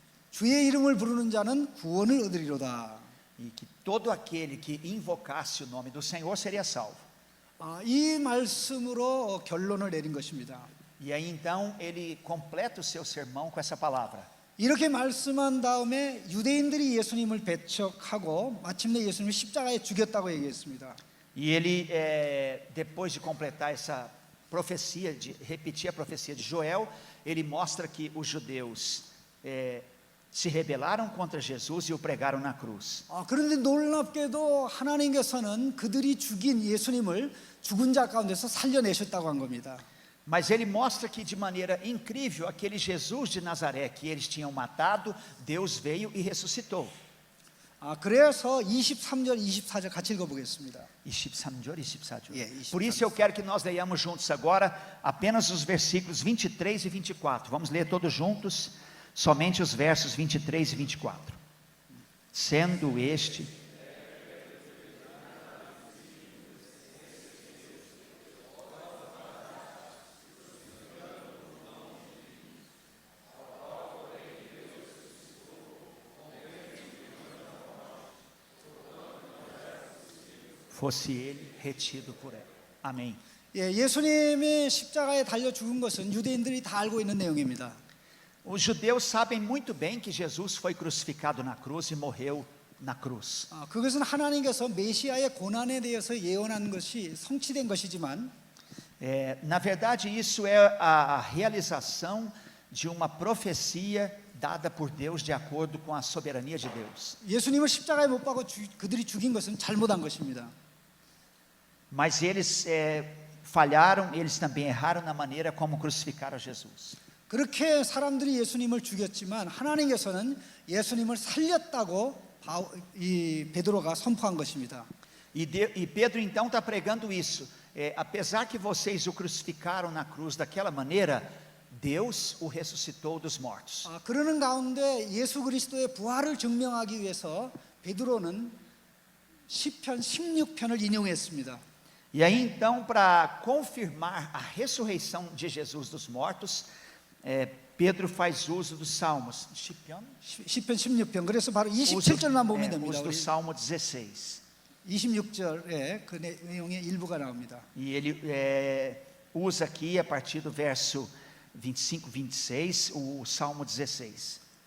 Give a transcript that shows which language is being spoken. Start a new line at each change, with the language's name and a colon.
Korean: 주의 이름을 부르는 자는 구원을 얻으리로다.
Portuguese: E que todo aquele que invocasse o nome do Senhor seria salvo.
Korean: 이 말씀으로 결론을 내린 것입니다.
Portuguese: E aí então ele completa o seu sermão com essa palavra.
Korean: 이렇게 말씀한 다음에 유대인들이 예수님을 배척하고 마침내 예수님을 십자가에 죽였다고 얘기했습니다.
Portuguese: E ele, depois de completar essa profecia, de repetir a profecia de Joel, ele mostra que os judeus se rebelaram contra Jesus e o pregaram na cruz.
Korean: 그런데 놀랍게도 하나님께서는 그들이 죽인 예수님을 죽은 자 가운데서 살려내셨다고 한 겁니다.
Portuguese: Mas ele mostra que de maneira incrível, aquele Jesus de Nazaré que eles tinham matado, Deus veio e ressuscitou.
Korean: 그래서 23절, 24절 같이 읽어보겠습니다. 23절, 24절. 예, 24.
Portuguese: Por isso eu quero que nós leiamos juntos agora apenas os versículos 23 e 24. Vamos ler todos juntos, somente os versos 23 e 24. Sendo este fosse ele retido por ela. Amém.
Korean: 예수님이 십자가에 달려 죽은 것은 유대인들이 다 알고 있는 내용입니다.
Portuguese: Os judeus sabem muito bem que Jesus foi crucificado na cruz e morreu na cruz.
Korean: 그것은 하나님께서 메시아의 고난에 대해서 예언한 것이 성취된 것이지만
Portuguese: Na verdade, isso é a realização de uma profecia dada por Deus de acordo com a soberania de Deus.
Korean: 예수님을 십자가에 못 박아 그들이 죽인 것은 잘못한 것입니다.
Portuguese: Mas eles falharam, eles também erraram na maneira como crucificaram Jesus.
Korean: 그렇게 사람들이 예수님을 죽였지만 하나님께서는 예수님을 살렸다고 베드로가 선포한 것입니다.
Portuguese: E Pedro então está pregando isso. Apesar que vocês o crucificaram na cruz daquela maneira, Deus o ressuscitou dos mortos.
Korean: 그러는 가운데 예수 그리스도의 부활을 증명하기 위해서 베드로는 시편 16편을 인용했습니다.
Portuguese: E aí então, para confirmar a ressurreição de Jesus dos mortos, Pedro faz uso dos salmos.
Korean: 시편 16편. 그래서 바로 27절만 보면 됩니다.
Portuguese: Uso do Salmo 16.
Korean: 26절에 그 내용의 일부가 나옵니다.
Portuguese: E ele usa aqui a partir do verso 25, 26, o Salmo 16.